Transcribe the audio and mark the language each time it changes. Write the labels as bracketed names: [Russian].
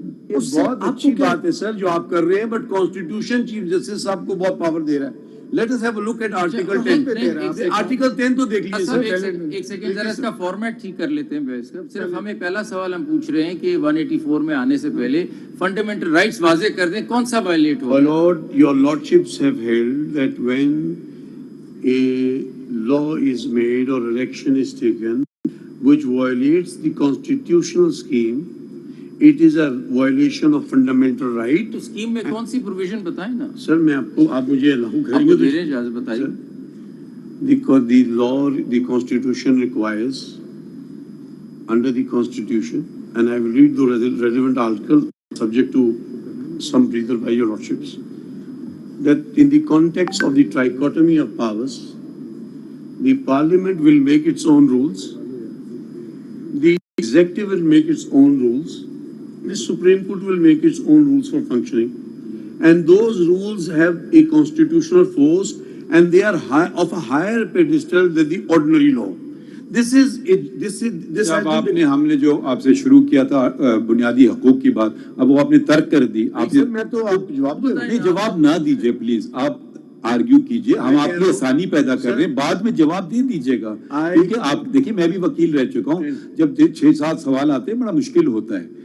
[Hindi] ये बहुत अच्छी बात है सर जो आप कर रहे हैं, बट कॉन्स्टिट्यूशन चीफ जस्टिस साहब को बहुत पावर दे रहा है। [English] Let us have a look at article 10। [Hindi] Article 10 तो देख लीजिए सर। एक सेकंड जरा इसका फॉर्मेट ठीक कर लेते हैं बहस का। सिर्फ हमें पहला सवाल हम पूछ रहे हैं कि 184 में आने से पहले फंडामेंटल राइट्स वाजे कर दें, कौन सा वायलेट हो? [English] Lord, your lordships have held that when a law is made or action is taken which violates the constitutional scheme, it is a violation of fundamental right. [Hindi] तो स्कीम में कौन सी provision बताएं ना सर मैं आपको, आप मुझे लागू करेंगे तो इजाजत बताइए। [English] the law, the constitution requires under the constitution, and I will read the relevant article subject to some breather by your lordships, that in the context of the trichotomy of powers, the parliament will make its own rules, the executive will make its own rules, the Supreme Court will make its own rules for functioning, and those rules have a constitutional force and they are of a higher pedestal than the ordinary law. This [Hindi] आपने हमने जो आपसे शुरू किया था बुनियादी हकूक की बात, अब वो आपने तर्क कर दी। मैं तो आप जवाब नहीं, जवाब ना दीजिए प्लीज, आप आर्ग्यू कीजिए, हम आपकी आसानी पैदा कर रहे हैं, बाद में जवाब दे दीजिएगा। क्योंकि आप देखिए मैं भी वकील रह चुका हूँ, जब 6-7 सवाल आते हैं बड़ा मुश्किल होता है।